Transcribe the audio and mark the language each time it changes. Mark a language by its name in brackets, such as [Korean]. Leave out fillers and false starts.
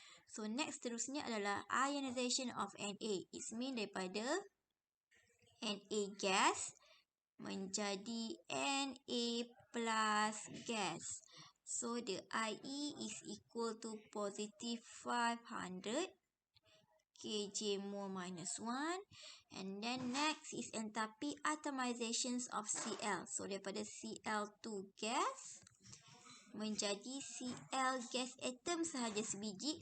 [English] So, next [Malay] seterusnya adalah [English] ionization of Na. It means [Malay] daripada [English] Na gas [Malay] menjadi [English] Na plus gas. So, the IE is equal to positive 500 kJ mole minus 1. And then next is enthalpy atomizations of Cl. [Malay] So daripada Cl2 gas menjadi Cl gas atom sahaja sebiji.